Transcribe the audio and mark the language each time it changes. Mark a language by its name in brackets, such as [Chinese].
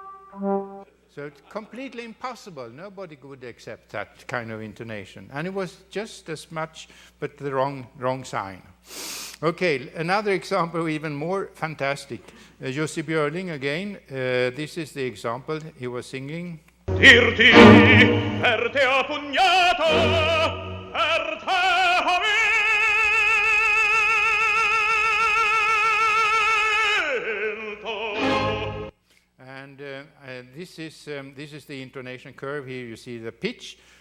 [English] So it's completely impossible. Nobody would accept that kind of intonation. And it was just as much, but the wrong sign. Okay, another example, even more fantastic. Jussi Björling again. This is the example he was singing. [Italian] Dirti per te ho pugnato, per te ho vinto. [English] And this is the intonation curve. Here you see the pitch.